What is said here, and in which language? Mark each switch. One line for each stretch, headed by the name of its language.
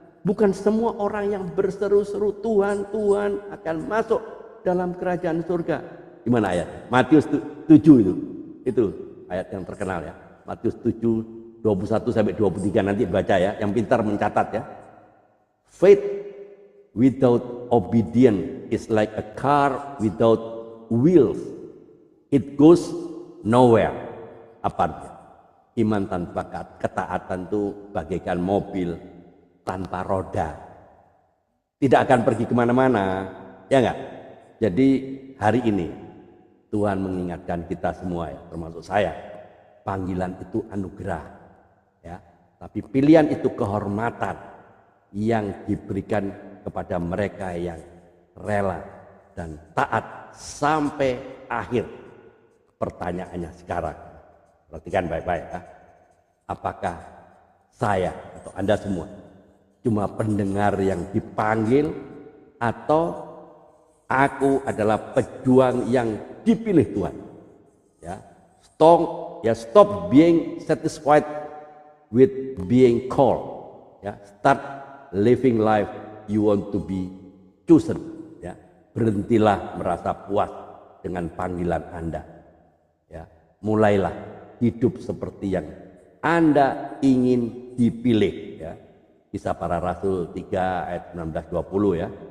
Indonesian: Bukan semua orang yang berseru-seru Tuhan, Tuhan akan masuk dalam kerajaan surga. Gimana ayat? Matius 7 itu ayat yang terkenal ya. Matius 7 21 sampai 23 nanti baca ya, yang pintar mencatat ya.
English: Faith without obedience is like a car without wheels. It goes nowhere.
Indonesian: Apa artinya? Iman tanpa ketaatan itu bagaikan mobil tanpa roda. Tidak akan pergi kemana-mana, ya enggak? Jadi hari ini Tuhan mengingatkan kita semua ya, termasuk saya. Panggilan itu anugerah, ya. Tapi pilihan itu kehormatan yang diberikan kepada mereka yang rela dan taat sampai akhir. Pertanyaannya sekarang, perhatikan baik-baik ya. Apakah saya atau Anda semua cuma pendengar yang dipanggil, atau aku adalah pejuang yang dipilih Tuhan?
English: Ya, stop being satisfied with being called. Ya, start living life you want to be chosen.
Indonesian: Ya, berhentilah merasa puas dengan panggilan Anda. Ya, mulailah hidup seperti yang Anda ingin dipilih. Ya, Kisah Para Rasul 3 ayat 19-20 ya.